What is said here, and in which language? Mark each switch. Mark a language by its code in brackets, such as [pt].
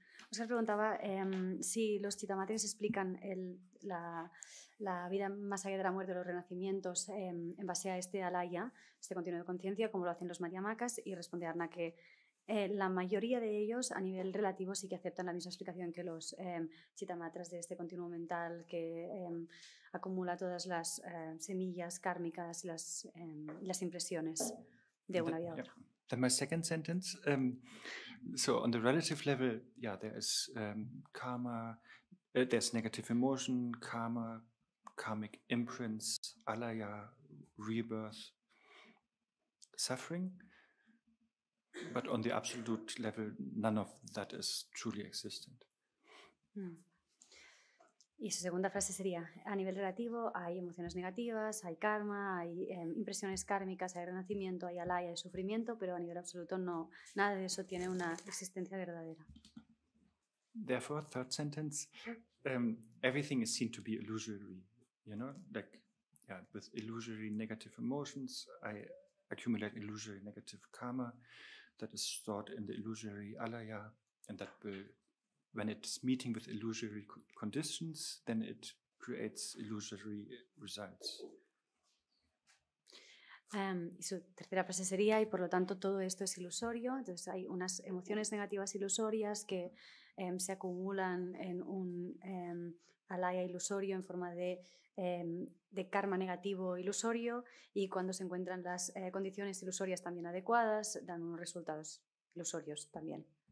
[es] Oscar preguntaba si los chitamatras explican la vida más allá de la muerte, los renacimientos, en base a este alaya, este continuo de conciencia, como lo hacen los madhyamakas, y responde Arna que la mayoría de ellos, a nivel relativo, sí que aceptan la misma explicación que los chitamatras de este continuo mental que acumula todas las semillas kármicas y las impresiones de una vida a otra. [en] Then my second sentence, so on the relative level, yeah, there is karma, there's negative emotion, karma, karmic imprints, alaya, rebirth, suffering. But on the absolute level, none of that is truly existent. [es] Y su segunda frase sería, a nivel relativo hay emociones negativas, hay karma, hay impresiones kármicas, hay renacimiento, hay alaya, hay sufrimiento, pero a nivel absoluto no, nada de eso tiene una existencia verdadera. [en] Therefore, third sentence, everything is seen to be illusory, you know, like, yeah, with illusory negative emotions, I accumulate illusory negative karma that is stored in the illusory alaya, and that will, when it's meeting with illusory conditions, then it creates illusory results. [es] Y su tercera frase sería, y por lo tanto todo esto es ilusorio, entonces hay unas emociones negativas ilusorias que se acumulan en un alaya ilusorio en forma de karma negativo ilusorio, y cuando se encuentran las condiciones ilusorias también adecuadas, dan unos resultados ilusorios también.